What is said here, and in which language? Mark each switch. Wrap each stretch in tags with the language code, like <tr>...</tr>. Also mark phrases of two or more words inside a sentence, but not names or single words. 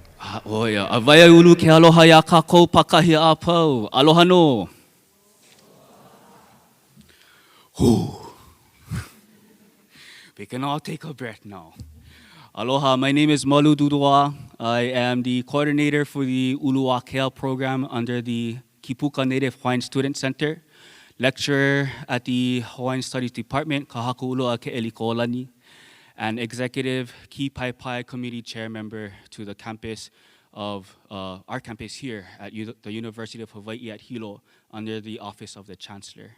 <haw>Oia, avaya ulu ke aloha ia kākou pakahi a pau. Aloha no. Whew.</haw> <en>We can all take a breath now. Aloha, my name is Malu Dudua. I am the coordinator for the Uluwakea program under the Kipuka Native Hawaiian Student Center, lecturer at the Hawaiian Studies Department, Kahaku Ulua Ke'eli Ko'olani, and executive Kipaepae Committee chair member to the campus of our campus here at the University of Hawaii at Hilo under the Office of the Chancellor.</en>